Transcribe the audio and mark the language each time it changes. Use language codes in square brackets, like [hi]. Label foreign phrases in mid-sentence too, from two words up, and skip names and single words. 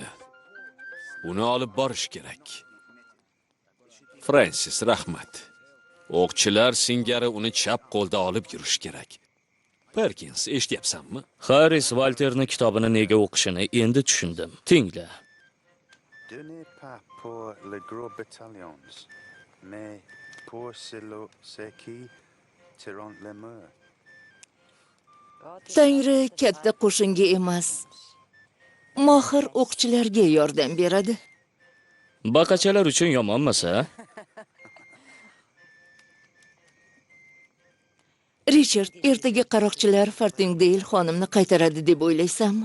[uz] Uni olib borish kerak. Fransis, rahmat. O'qchilar singari uni chap qo'lda olib yurish kerak. Perkins, eshityapsanmi? Haris Walterni kitobini nega o'qishini endi tushundim. Tingla. [fr] Ce n'est pas pour les gros bataillons, mais pour ceux qui tirent les murs. [uz] Tangri katta qo'shinga emas, mohir o'qchilarga yordam beradi. Baqachalar uchun yomonmasa? Richard, ertaga qaroqchilar Fartingdale xonimni qaytaradi deb o'ylaysanmi?